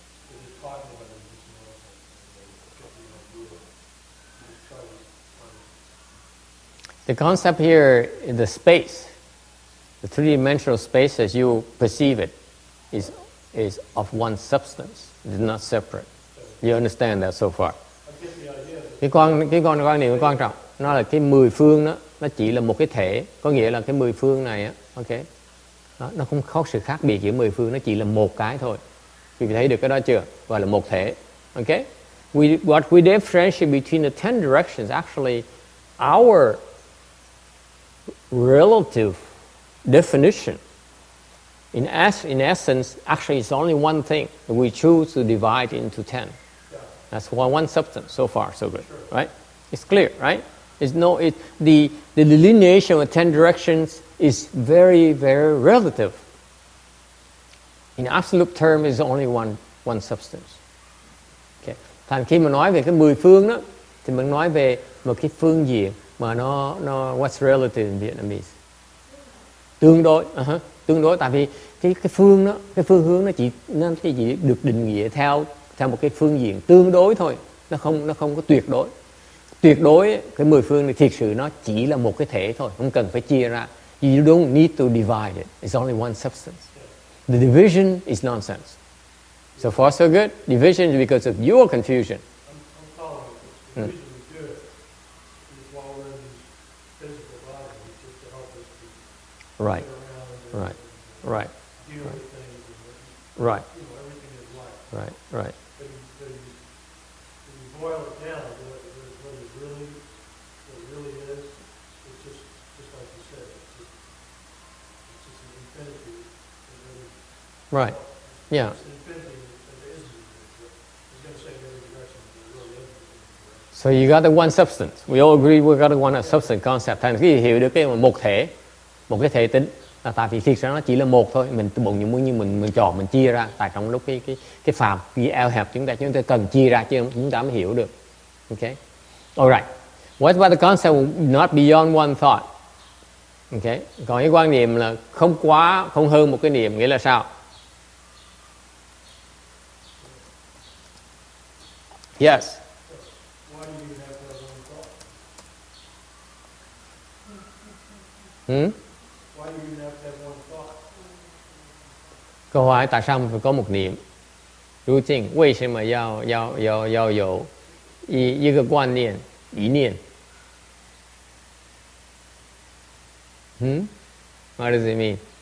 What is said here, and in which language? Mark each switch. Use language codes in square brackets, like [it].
[en] We're just talking about it, just know get the idea. Just try to find it. The concept here is the space. The three-dimensional space as you perceive it is of one substance. It is not separate. You understand that so far? [vi] Cái quan niệm quan trọng, nó là cái 10 phương đó, nó chỉ là một cái thể, có nghĩa là cái 10 phương này á, okay. Nó không có sự khác biệt giữa 10 phương, nó chỉ là một cái thôi. Quý vị thấy được cái đó chưa? Gọi là một thể. Okay? [en] What we differentiate between the 10 directions, actually our relative definition in essence, actually it's only one thing. We choose to divide into 10. That's one substance. So far, so good, right? It's clear, right? The delineation of 10 directions is very, very relative. In absolute term, it's only one substance. Okay. [vi] Thành khi mà nói về cái 10 phương đó, thì mình nói về một cái phương diện mà nó [en] what's relative in Vietnamese? [vi] Tương đối, tại vì cái phương đó, cái phương hướng nó chỉ được định nghĩa theo một cái phương diện tương đối thôi, nó không có tuyệt đối. tuyệt đối cái mười phương này thiệt sự nó chỉ là một cái thể thôi, không cần phải chia ra. [en] You don't need to divide it. It's only one substance. The division is nonsense. So far so good. Division is because of your confusion. I'm following it. The reason we do it is while we're in these physical bodies, just to help us to Right. get around Right. and Right. deal with things. And, Right. everything is life. Right. Right. But when you boil it down, what it really is, it's just like you said, it's just an infinity. Right. Yeah. It's an infinity that is infinity. I was going to say in every direction, but it really isn't infinity. So you got the one substance. We all agree we got the one substance concept. [vi] Thành cái hiểu được cái một thể, một cái thể tính. Là tại vì thiệt ra nó chỉ là một thôi. Mình mình chọn mình chia ra. Tại trong lúc cái phạm cái eo hẹp chúng ta cần chia ra chứ chúng ta mới hiểu được. [en] Okay. Alright. What about the concept not beyond one thought? Okay. [vi] Còn cái quan niệm là không hơn một cái niệm nghĩa là sao? [en] Yes. Why do you even have to have one thought? Hmm? Why do you even have to have one thought? [vi] Câu hỏi tại sao mình phải có một niệm? [zh] 究竟为什么要有一个观念一念？ [en] What does it mean?